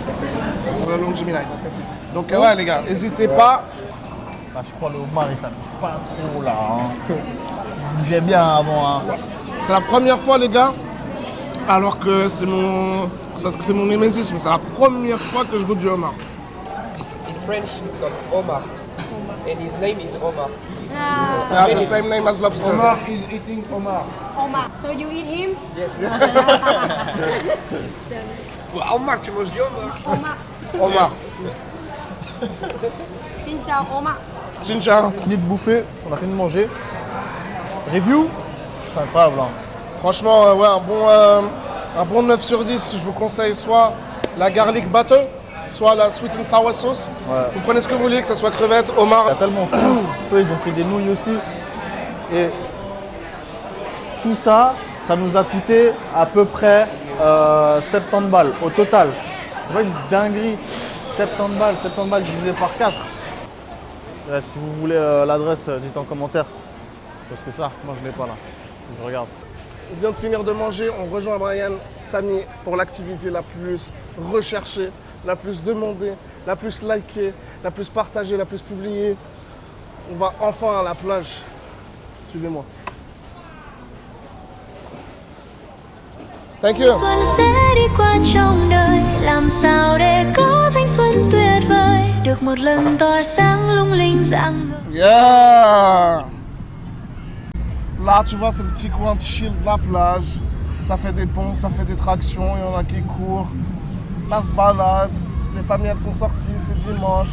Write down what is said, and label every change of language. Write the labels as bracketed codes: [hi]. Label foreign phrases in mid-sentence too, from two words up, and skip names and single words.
[fr] C'est le long Gemini. Donc ouais les gars, n'hésitez pas. Ah, je crois le homard il s'amuse pas trop là. Hein. Il bougeait bien avant. Hein. C'est la première fois les gars, alors que c'est parce que c'est mon némésis, mais c'est la première fois que je goûte du homard. [en] In French, it's called Omar. And his name is Omar. They have the same name as lobster. Omar is eating Omar. Omar. So you eat him? Yes. [fr] Omar, tu manges du Omar. Omar. Omar. [vi] Xin chào Omar. [ko] Chincha. [fr] Fini de bouffer, on a fini de manger. Review, c'est incroyable. Hein. Franchement, ouais, un bon 9 sur 10. Je vous conseille soit la [en] garlic butter, [fr] soit la [en] sweet and sour sauce. [fr] Ouais. Vous prenez ce que vous voulez, que ce soit crevettes, Il y a homard. tellement de eux, ils ont pris des nouilles aussi. Et tout ça, ça nous a coûté à peu près 70 balles au total. C'est pas une dinguerie. 70 balles divisé par 4. Si vous voulez l'adresse, dites en commentaire. Parce que ça, moi je l'ai pas là. Je regarde. On vient de finir de manger, on rejoint Brian, Samy pour l'activité la plus recherchée, la plus demandée, la plus likée, la plus partagée, la plus publiée. On va enfin à la plage. Suivez-moi. [en] Thank you. [vi] Xuân sẽ đi qua trong đời, làm sao để có thanh xuân tuyệt vời, được một lần tỏa sáng lung linh dạng ngời. [en] Yeah! [fr] Là, tu vois, c'est le petit coin de chill de la plage. Ça fait des pompes, ça fait des tractions, il y en a qui courent. Ça se balade. Les familles, elles sont sorties, c'est dimanche.